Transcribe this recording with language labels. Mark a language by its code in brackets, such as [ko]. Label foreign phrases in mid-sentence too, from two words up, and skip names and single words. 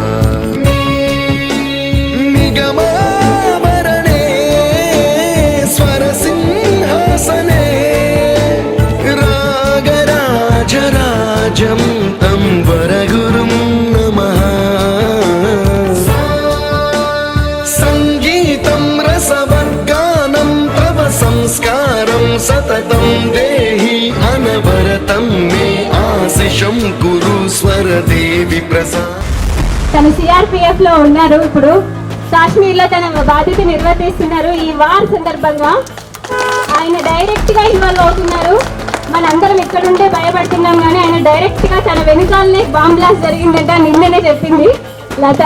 [sa] निगमावरणे स्वरसिंहासने रागराजराजं तं वरगुरुं नमः. संगीतं रसवर्गानं तव संस्कारं सततं देहि अनवरतं मे आशिषं गुरु स्वरदेवी प्रसाद. [te] తను సిఆర్పిఎఫ్ లో ఉన్నారు. ఇప్పుడు కాశ్మీర్లో తన బాధ్యత నిర్వర్తిస్తున్నారు. ఈ వార్ సందర్భంగా ఆయన డైరెక్ట్ గా ఇన్వాల్వ్ అవుతున్నారు. మనందరం ఎక్కడుంటే భయపడుతున్నాం కానీ ఆయన డైరెక్ట్ గా తన వెనుకాలనే [en] bomb blast [te] జరిగిందంట నిన్ననే చెప్పింది లత.